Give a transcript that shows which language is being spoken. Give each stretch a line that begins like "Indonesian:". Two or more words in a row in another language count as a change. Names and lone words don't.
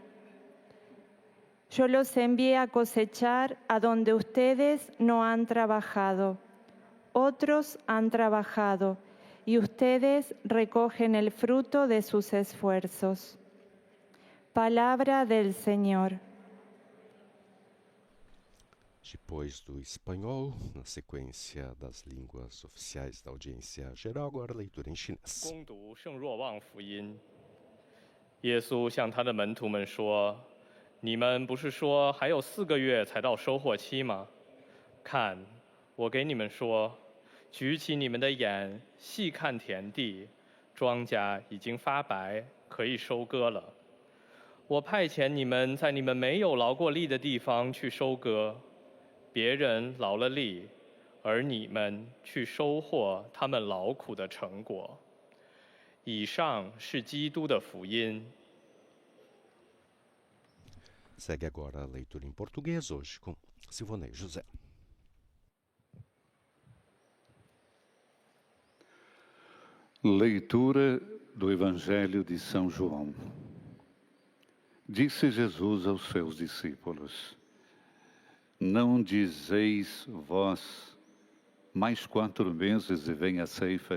Spanish: Yo los envié a cosechar a donde ustedes no han trabajado. Otros han trabajado y ustedes recogen el fruto de sus esfuerzos. Palabra del Señor.
Portuguese: Depois do espanhol, na sequência das línguas oficiais da audiência geral, agora a leitura em chinês.
Chinese: 攻读圣若望福音，耶稣向他的门徒们说：“你们不是说还有4个月才到收获期吗？看，我给你们说，举起你们的眼，细看田地，庄稼已经发白，可以收割了。我派遣你们在你们没有劳过力的地方去收割。别人劳了力，而你们去收获他们劳苦的成果。” 以上是基督的福音。
Portuguese: Segue agora a leitura em português, hoje com Silvonei José. Leitura do Evangelho de São João. Disse Jesus aos seus discípulos: Não dizeis vós, mais 4 meses e vem a ceifa?